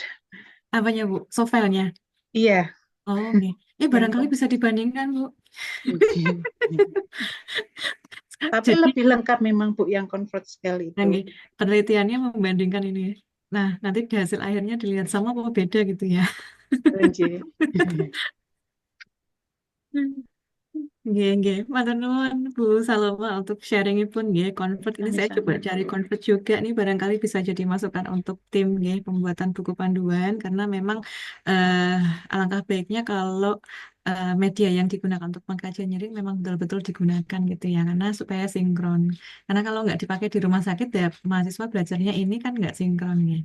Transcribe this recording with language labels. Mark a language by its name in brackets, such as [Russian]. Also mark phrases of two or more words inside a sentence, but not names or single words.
[Indonesian] Apanya, Bu? Sovelnya? Iya, Oh, oke. yang Barangkali bisa dibandingkan, Bu. tapi Jadi, lebih lengkap memang Bu yang [English] convert scale [Indonesian] itu. oke, penelitiannya membandingkan ini. Nah, nanti di hasil akhirnya dilihat sama apa beda gitu ya. Nggih. Nggih, nggih. [Javanese] Matur nuwun [Indonesian] Bu Saloma untuk sharingipun nggih. Convert ini saya coba Sama-sama. cari convert juga nih barangkali bisa jadi masukan untuk tim nggih pembuatan buku panduan karena memang alangkah baiknya kalau media yang digunakan untuk pengkajian nyaring memang betul-betul digunakan gitu ya karena supaya sinkron. Karena kalau nggak dipakai di rumah sakit ya mahasiswa belajarnya ini kan nggak sinkron ya.